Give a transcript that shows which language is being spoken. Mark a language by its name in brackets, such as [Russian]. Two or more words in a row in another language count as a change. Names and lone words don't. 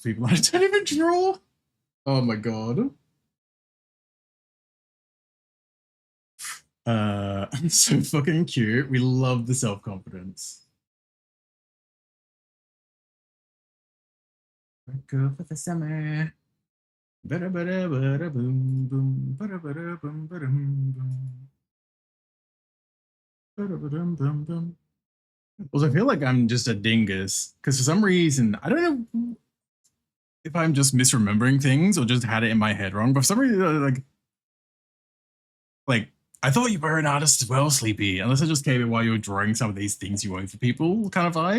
[English] People I don't even draw. Oh my God. So fucking cute. We love the self-confidence. Go for the summer. Bada bada bada boom boom. Bada bada boom bada boom. Bada bada boom boom. Well, I feel like I'm just a dingus because for some reason I don't know if I'm just misremembering things or just had it in my head wrong. But for some reason, like I thought you were an artist as well, Sleepy. Unless I just came in while you were drawing some of these things you owe for people, kind of vibe.